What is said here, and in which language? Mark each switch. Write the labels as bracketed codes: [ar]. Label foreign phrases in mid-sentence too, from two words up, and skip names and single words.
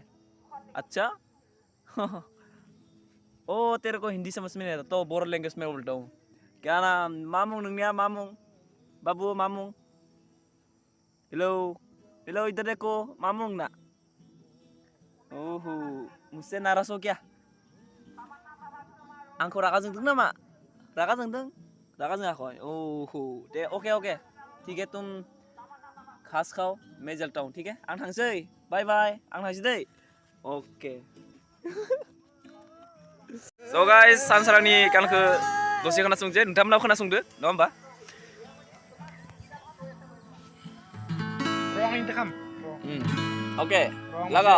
[hi] अच्छा तेरे को हिंदी समझ में नहीं आता तो बोरो लैंग्वेज में बोलता हूँ। क्या नाम मामू नंगनिया मामू बाबू मामू हेलो इधर देखो मामू ना। ओहो मुझसे नाराज हो क्या? [brx] आंखौ रागा जोंदों नामा? रागा जोङाखै? [hi] ओहो दे ओके ठीक है तुम घास खाओ मैं चलता हूँ। ठीक है [brx] आं थांसै बाय आं थांसै दै। [en] okay So guys, [brx] सानस्रांनि गानखौ दसे खोनासंसै, नोंथांमोनाव खोनासंदो नङा होमबा? [hi] Oke लगाव।